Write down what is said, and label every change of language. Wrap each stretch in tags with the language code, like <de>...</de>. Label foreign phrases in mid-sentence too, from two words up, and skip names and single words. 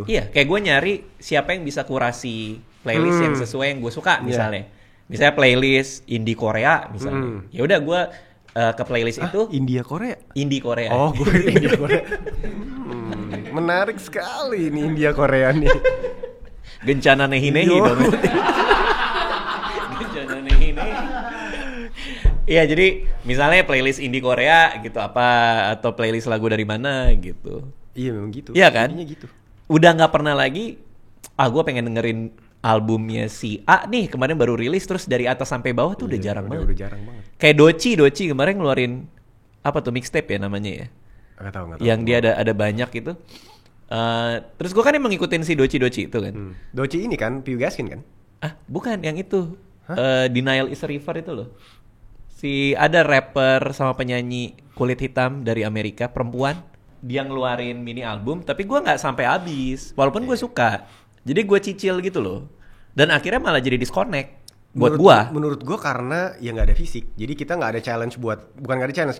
<id>Iya, kayak gue nyari siapa yang bisa kurasi playlist yang sesuai yang gue suka misalnya. Misalnya playlist indie Korea misalnya. Ya udah gue ke playlist itu. Indie Korea. Oh, gue India Korea. Menarik sekali nih India Korea nih. Gencana nehi-nehi dong. Gencana nehi-nehi. Iya, jadi misalnya playlist indie Korea gitu apa, atau playlist lagu dari mana gitu. Iya memang gitu. Iya kan? Gitu. Udah nggak pernah lagi. Gue pengen dengerin albumnya si A nih kemarin baru rilis terus dari atas sampai bawah tuh udah jarang banget. Udah jarang banget. Kayak Doci kemarin ngeluarin apa tuh mixtape ya namanya ya? Nggak tahu. Yang dia ada banyak gitu. Terus gue kan emang ngikutin si Doci itu kan. Doci ini kan Piu Gaskin kan? Bukan yang itu. Denial is a River itu loh. Si ada rapper sama penyanyi kulit hitam dari Amerika, perempuan. Dia ngeluarin mini album, tapi gue nggak sampai habis. Walaupun gue suka. Jadi gue cicil gitu loh. Dan akhirnya malah jadi disconnect buat gue. Menurut gue karena ya nggak ada fisik. Jadi kita nggak ada challenge bukan nggak ada challenge.</id>